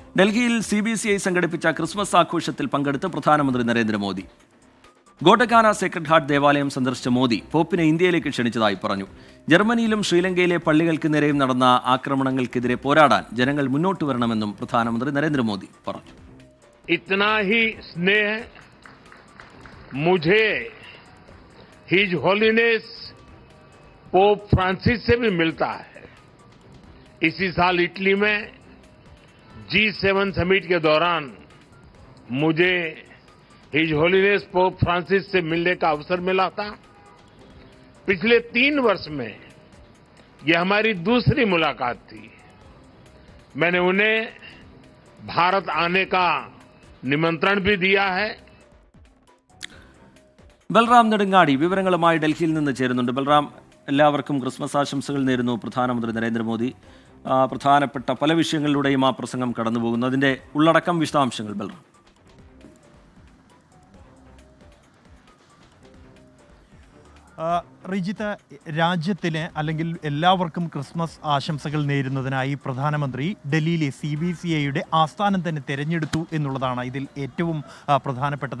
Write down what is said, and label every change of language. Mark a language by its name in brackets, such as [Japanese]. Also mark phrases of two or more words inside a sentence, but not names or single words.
[Malayalam] ഡൽഹിയിൽ CBCI സംഘടിപ്പിച്ച ക്രിസ്മസ് ആഘോഷത്തിൽ പങ്കെടുത്ത് പ്രധാനമന്ത്രി നരേന്ദ്രമോദി. ഗോട്ടക്കാന സേക്രഡ് ഹാർട്ട് ദേവാലയം സന്ദർശിച്ച മോദി പോപ്പിനെ ഇന്ത്യയിലേക്ക് ക്ഷണിച്ചതായി പറഞ്ഞു. ജർമ്മനിയിലും ശ്രീലങ്കയിലെ പള്ളികൾക്ക് നേരെയും നടന്ന ആക്രമണങ്ങൾക്കെതിരെ പോരാടാൻ ജനങ്ങൾ മുന്നോട്ട് വരണമെന്നും പ്രധാനമന്ത്രി നരേന്ദ്രമോദി പറഞ്ഞു. [Hindi] इतना ही स्नेह मुझे [English] His Holiness [Hindi] पोप फ्रांसिस से भी मिलता है. इसी साल इटली में G7 समिट के दौरान मुझे [English] His Holiness [Hindi] पोप फ्रांसिस से मिलने का अवसर मिला था. पिछले 3 वर्ष में यह हमारी दूसरी मुलाकात थी. मैंने उन्हें भारत आने का निमंत्रण भी दिया है. [Malayalam] ബൽറാം നെടുങ്ങാടി വിവരങ്ങളുമായി ഡൽഹിയിൽ നിന്ന് ചേരുന്നുണ്ട്. ബൽറാം, എല്ലാവർക്കും ക്രിസ്മസ് ആശംസകൾ നേരുന്നു പ്രധാനമന്ത്രി നരേന്ദ്രമോദി. പ്രധാനപ്പെട്ട പല വിഷയങ്ങളിലൂടെയും ആ പ്രസംഗം കടന്നുപോകുന്നു. അതിന്റെ ഉള്ളടക്കം, വിശദാംശങ്ങൾ ബൽറാം. റിജിത്ത്, രാജ്യത്തിന് അല്ലെങ്കിൽ എല്ലാവർക്കും ക്രിസ്മസ് ആശംസകൾ നേരുന്നതിനായി പ്രധാനമന്ത്രി ഡൽഹിയിലെ CBCIയുടെ ആസ്ഥാനം തന്നെ തിരഞ്ഞെടുത്തു എന്നുള്ളതാണ് ഇതിൽ ഏറ്റവും പ്രധാനപ്പെട്ടത്.